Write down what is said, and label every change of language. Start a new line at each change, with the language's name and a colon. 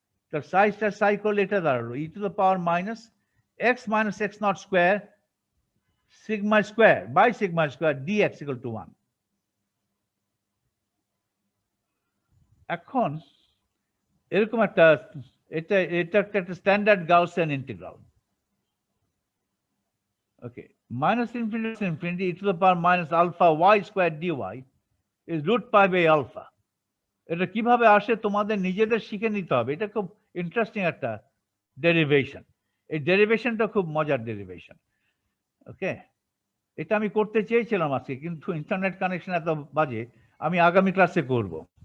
English: তো psi star psi
Bangla: করলে এটা দাঁড়ালো
English: E to the power minus x minus x naught square sigma square by sigma square dx equal to 1।
Bangla: এখন এরকম একটা, এটা একটা standard Gaussian integral.
English: Okay, minus infinity to infinity e to the power minus alpha y squared dy is root pi by alpha.
Bangla: এটা কিভাবে আসে তোমাদের নিজেদের শিখে নিতে হবে, এটা খুব ইন্টারেস্টিং একটা ডেরিভেশন। এই ডেরিভেশনটা খুব মজার ডেরিভেশন। ওকে, এটা আমি করতে চেয়েছিলাম আজকে, কিন্তু ইন্টারনেট কানেকশন এত বাজে, আমি আগামী ক্লাসে করব।